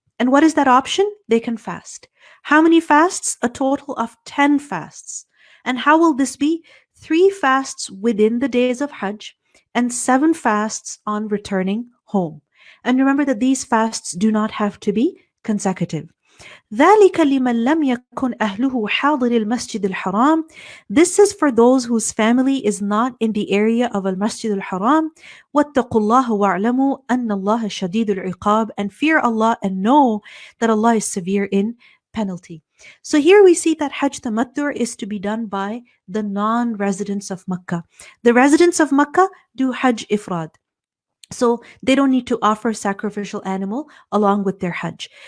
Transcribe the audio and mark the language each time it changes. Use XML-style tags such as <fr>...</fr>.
<en>And what is that option? They can fast. How many fasts? A total of 10 fasts. And how will this be? 3 fasts within the days of Hajj and 7 fasts on returning home. And remember that these fasts do not have to be consecutive.</en> <ar>ذلك لمن لم يكن أهله حاضر المسجد الحرام.</ar> <en>This is for those whose family is not in the area of Al-Masjid al-Haram.</en> <ar>واتقوا الله واعلموا أن الله شديد العقاب.</ar> <en>And fear Allah and know that Allah is severe in penalty. So here we see that Hajj Tamattu is to be done by the non-residents of Makkah. The residents of Makkah do Hajj Ifrad. So they don't need to offer sacrificial animal along with their Hajj.</en>